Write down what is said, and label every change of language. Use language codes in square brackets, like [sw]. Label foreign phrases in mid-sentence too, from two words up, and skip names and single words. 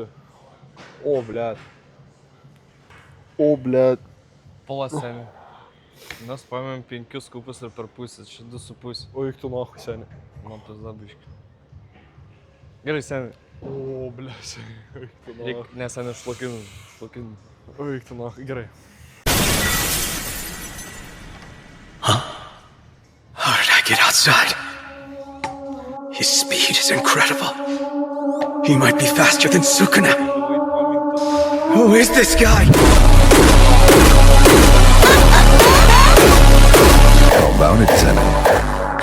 [lt] O, blėt. O, blėt. Pola seni. Mes paėmėm 5 skupus ir per pusę, čia 2,5. O, eik tu nahui, seni. Man pizda biški. Gerai, seni. O, blėt, seni. Eik tu nahui. Reik, ne, seni, šlakinu. O, eik tu nahui, gerai. [en] How did I get outside? His speed is incredible. He might be faster than Sukuna. Who is this guy? How about it, Zenon?